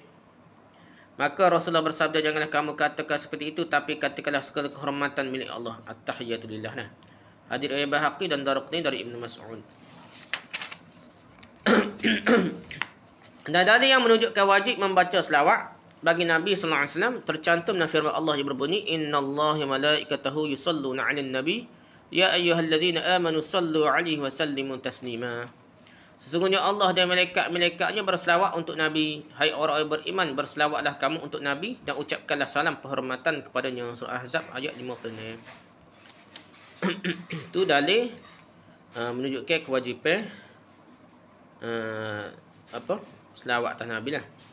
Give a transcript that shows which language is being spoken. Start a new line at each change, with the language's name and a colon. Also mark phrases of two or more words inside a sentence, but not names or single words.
Malay: Maka Rasulullah bersabda, janganlah kamu katakan seperti itu, tapi katakanlah segala kehormatan milik Allah.
Arabic: التحيات لله.
Malay: Hadis riwayat Baihaqi dan Daraqutni dari Ibnu Mas'ud. Dan dalil yang menunjukkan wajib membaca selawat bagi Nabi
Arabic: صلى الله عليه وسلم
Malay: tercantum dalam firman Allah yang berbunyi,
Arabic: إن الله وملائكته يصلون على النبي يا أيها الذين آمنوا صلوا عليه وسلموا تسليما.
Malay: Sesungguhnya Allah dan malaikat-malaikatnya berselawat untuk Nabi. Hai orang yang beriman, berselawatlah kamu untuk Nabi dan ucapkanlah salam penghormatan kepadanya. Surah Ahzab ayat 56. Itu dalil menunjukkan kewajipan selawat atas Nabi lah.